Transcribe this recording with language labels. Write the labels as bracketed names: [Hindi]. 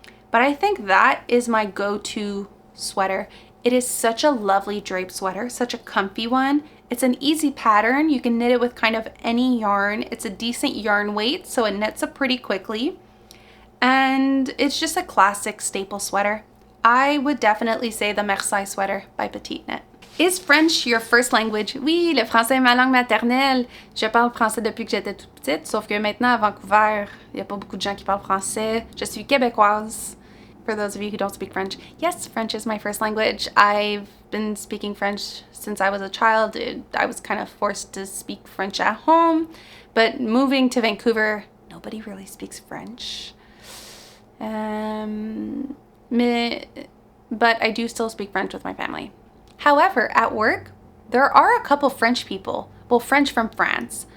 [English] But I think that is my go-to sweater. It is such a lovely drape sweater, such a comfy one. It's an easy pattern. You can knit it with kind of any yarn. It's a decent yarn weight, so it knits up pretty quickly. And it's just a classic staple sweater. I would definitely say the Marseille sweater by Petite Knit. Is French your first language? [French] Oui, le français est ma langue maternelle. Je parle français depuis que j'étais toute petite, sauf que maintenant à Vancouver, il n'y a pas beaucoup de gens qui parlent français. Je suis québécoise. [English] For those of you who don't speak French, yes, French is my first language. I've been speaking French since I was a child. I was kind of forced to speak French at home, but moving to Vancouver, nobody really speaks French. But I do still speak French with my family. However, at work, there are a couple French people, well, French from France.